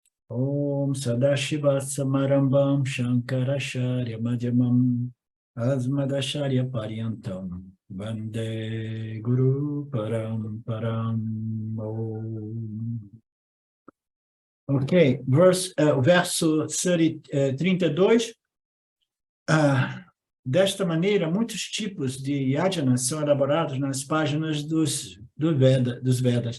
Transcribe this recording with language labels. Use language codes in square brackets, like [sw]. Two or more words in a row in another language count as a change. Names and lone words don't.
[sa] Om Sadashiva Samarambam Shankaracharya Madhyamam Asmadacharya Paryantam Vande Guru Paramparam. [pt] Ok, verso 32. Desta maneira, muitos tipos de yajnas são elaborados nas páginas dos Vedas.